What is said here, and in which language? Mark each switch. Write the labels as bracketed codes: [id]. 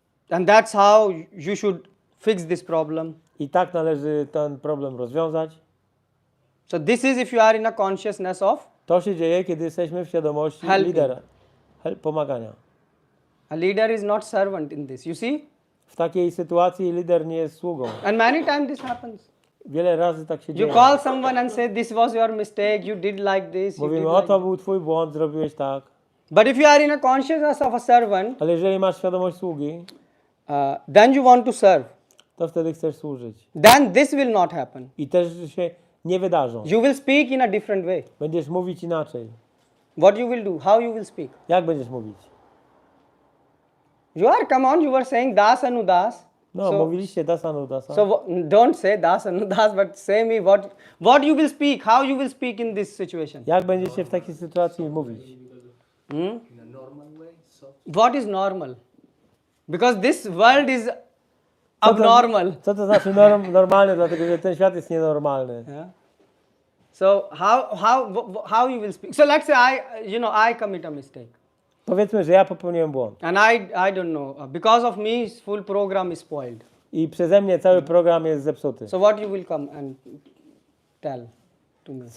[en] And that's how you should fix this problem. [pl] I tak należy ten problem rozwiązać. [en] So this is if you are in a consciousness of [pl] To się dzieje, kiedy jesteśmy w świadomości [en] Helping. [pl] lidera, pomagania. [en] a leader is not servant in this. You see? [pl] W takiej sytuacji lider nie jest sługą. [en] And many times this happens. [pl] Wiele razy tak się [en] You [pl] dzieje. [en] call someone and say, this was your mistake, you did like this, you did [pl] Mówimy, o [en] like [pl] to [en] that. [pl] był twój błąd, zrobiłeś tak. [en] But if you are in a consciousness of a servant, [pl] Ale jeżeli masz świadomość sługi, [en] then you want to serve. [pl] to wtedy chcesz służyć. [en] Then this will not happen. [pl] I też się nie wydarzą. [en] You will speak in a different way. [pl] Będziesz mówić inaczej. [en] What you will do? How you will speak? [pl] Jak będziesz mówić? [en] Come on, you were saying das anudas. [pl] No, mówiliście dasa, no dasa. [en] So don't say das anudas, but say me what you will speak, how you will speak in this situation. [pl] Jak będziecie w takiej sytuacji mówić? [en] What is normal? Because this world is abnormal. [pl] Co to znaczy normalne? Dlatego, że ten świat jest nienormalny. [en] Yeah. So how you will speak? So let's say I commit a mistake. [pl] Powiedzmy, że ja popełniłem błąd. [en] And I don't know. Because of me, full program is spoiled. [pl] I przeze mnie cały program jest zepsuty. [en] So what you will come and tell to me?